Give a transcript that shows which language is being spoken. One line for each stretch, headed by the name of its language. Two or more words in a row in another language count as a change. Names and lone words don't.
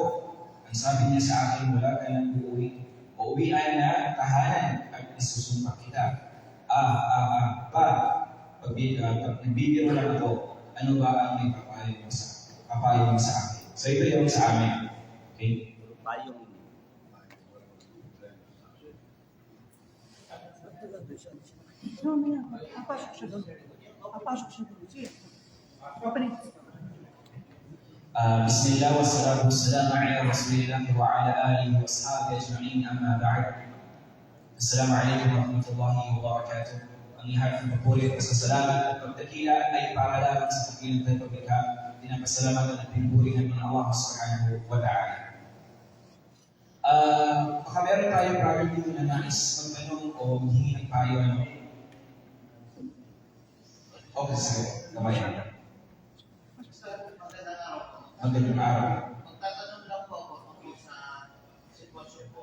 Filipino: Ang sabi niya sa akin, wala ka nang uuwi. Uuwian na tahanan at isusumpa kita. Pa, pag nagbibiro lang ako, ano ba ang may papayo mo sa akin? So ito yung sa amin. Okay? Payong.
Arabic: بسم الله والصلاة والسلام على رسول الله وعلى آله وأصحابه أجمعين أما بعد السلام عليكم ورحمة الله وبركاته.
Filipino: Ang ihap ng papuri at pasasalamat at pagdakila ay para lamang sa pagkilang tayo pagkaka. Pinapasalamatan at pinupuri namin
Arabic: الله سبحانه وتعالى.
Filipino: Baka meron tayong brother dito na nais magtanong o maghingi ng payo ano? Okay, sige. Kamayan. Magandang araw. Magtatanong lang po ako tungkol sa sitwasyon po.